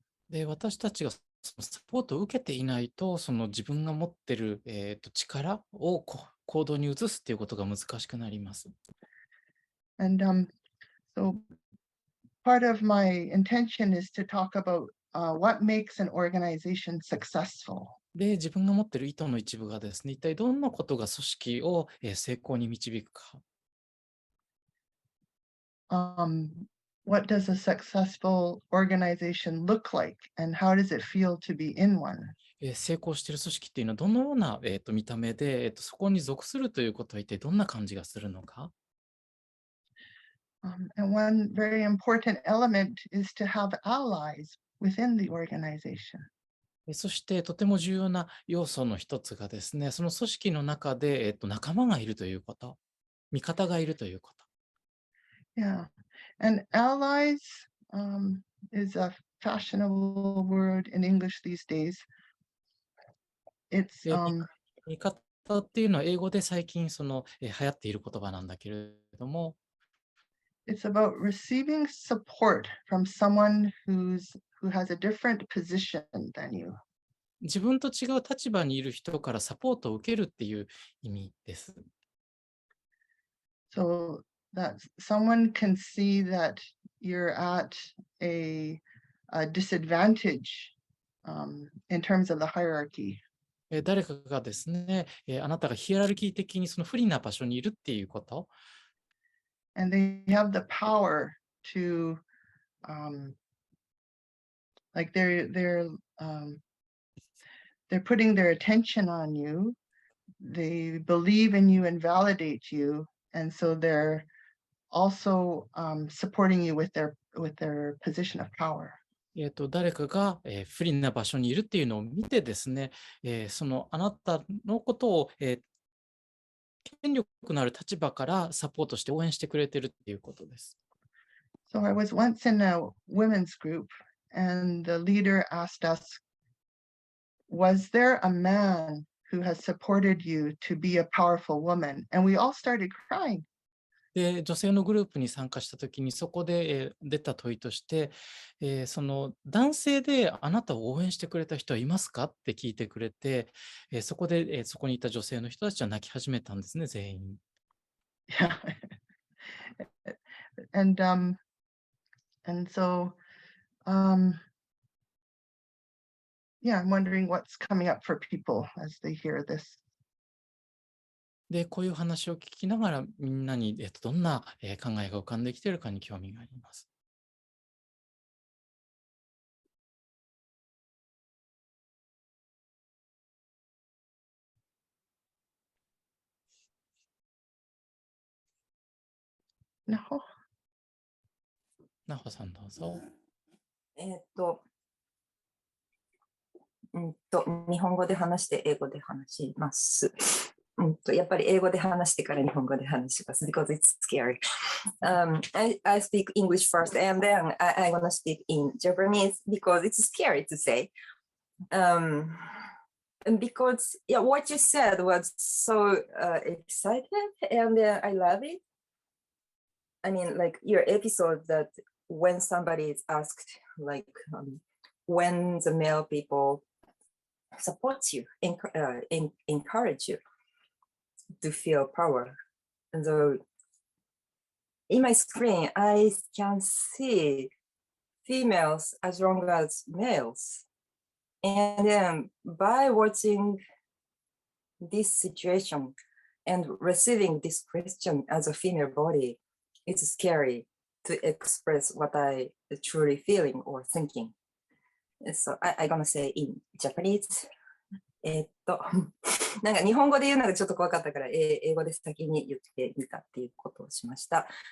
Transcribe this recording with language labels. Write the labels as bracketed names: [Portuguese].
[Japanese] で、私たちがそのサポートを受けていないと、その自分が持ってる、力を行動に移すっていうことが難しくなります。 [English] And so part of my intention is to talk about what makes an organization successful. [Japanese] で、自分が持っている意図の一部がですね、一体どんなことが組織を成功に導くか。 [English] What does a successful organization look like, and how does it feel to be in one? [Japanese] 成功している組織っていうのはどのような、見た目で、そこに属するということは一体どんな感じがするのか。 [English] And one very important element is to have allies within the organization. [Japanese] そしてとても重要な要素の一つがですね、その組織の中で、仲間がいるということ、味方がいるということ。 [English] Yeah, and allies is a fashionable word in English these days. It's [Japanese] で味方っていうのは英語で最近流行っている言葉なんだけれども、 [English] it's about receiving support from someone who has a different position than you. [Japanese] 自分と違う立場にいる人からサポートを受けるっていう意味です。 [English] So that someone can see that you're at a disadvantage in terms of the hierarchy. [Japanese] 誰かがですね、あなたがヒエラルキー的にその不利な場所にいるっていうこと。 [English] And they have the power to, like they're putting their attention on you. They believe in you and validate you, and so they're also supporting you with their position of power. [Japanese] 誰かが、不利な場所にいるっていうのを見てですね、そのあなたのことを、権力のある立場からサポートして応援してくれてるっていうことです。 [English] So I was once in a women's group, and the leader asked us, was there a man who has supported you to be a powerful woman? And we all started crying. [Japanese] で、女性のグループに参加したときに、そこで、出た問いとして、その男性であなたを応援してくれた人はいますかって聞いてくれて、そこで、そこにいた女性の人たちは泣き始めたんですね、全員。 [English] Yeah. And so yeah, I'm wondering what's coming up for people as they hear this. [Japanese] で、こういう話を聞きながら、みんなに、どんな、考えが浮かんできているかに興味があります。 [English] No. [Japanese] なほさんどうぞ。日本語で話して英語で話します。やっぱり英語で話してから日本語で話します。 [English] because it's scary. I speak English first and then I'm gonna speak in Japanese because it's scary to say. And because what you said was so excited and I love it. I mean, like your episode that when somebody is asked, like when the male people supports you, encourage you to feel power. And so in my screen, I can see females as long as males. And then by watching this situation and receiving this question as a female body, it's scary to express what I truly feeling or thinking. So I'm gonna say in Japanese. [Japanese] なんか日本語で言うのがちょっと怖かったから、英語で先に言ってみたっていうことをしました。